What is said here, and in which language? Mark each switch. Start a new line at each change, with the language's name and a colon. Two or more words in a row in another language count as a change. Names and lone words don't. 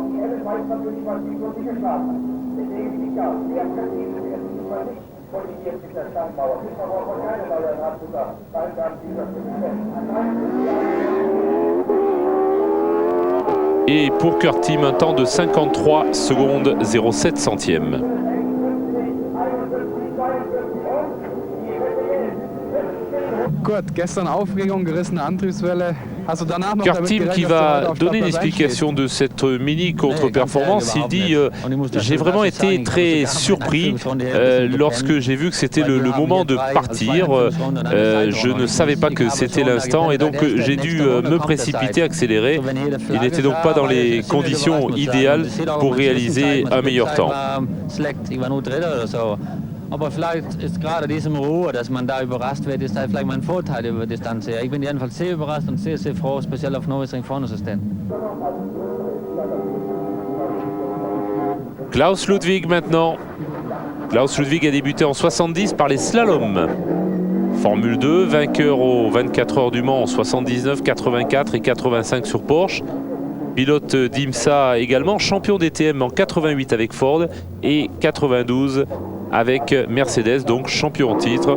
French: Et pour Kurt Team, un temps de 53 secondes 07 centièmes.
German: Kurt, gestern Aufregung, gerissene Antriebswelle. Hast du danach noch
French: Kurt Team qui va donner une explication de cette mini contre-performance. Il dit j'ai vraiment été très surpris lorsque j'ai vu que c'était le moment de partir. Je ne savais pas que c'était l'instant et donc j'ai dû me précipiter, accélérer. Il n'était donc pas dans les conditions idéales pour réaliser un meilleur temps.
German: Aber vielleicht ist gerade diesem Ruhe, dass man da überrascht wird, ist da vielleicht mein Vorteil über Distanz her. Ich bin jedenfalls sehr überrascht und sehr, sehr froh, speziell auf Nürburgring vorne zu stehen.
French: Klaus Ludwig maintenant. Klaus Ludwig a débuté en 70 par les slaloms. Formule 2, vainqueur aux 24 heures du Mans en 79, 84 et 85 sur Porsche. Pilote d'IMSA également, champion DTM en 88 avec Ford et 92 avec Mercedes, donc champion en titre.